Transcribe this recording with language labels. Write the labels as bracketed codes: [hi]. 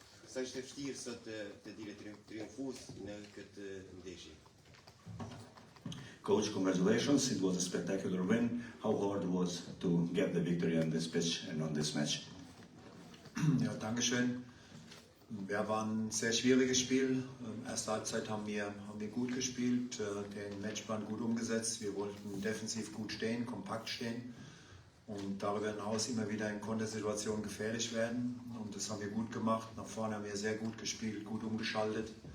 [sq] Sa ishte vështirë sot të dire triumfues në këtë ndeshje? [en] Coach, congratulations. It was a spectacular win. How hard it was to get the victory on this pitch and on this match? [de] Ja, danke schön. Wir waren ein sehr schwieriges Spiel. Erste Halbzeit haben wir gut gespielt, den Matchplan gut umgesetzt. Wir wollten defensiv gut stehen, kompakt stehen. Und darüber hinaus immer wieder in Kontersituationen gefährlich werden. Und das haben wir gut gemacht. Nach vorne haben wir sehr gut gespielt, gut umgeschaltet.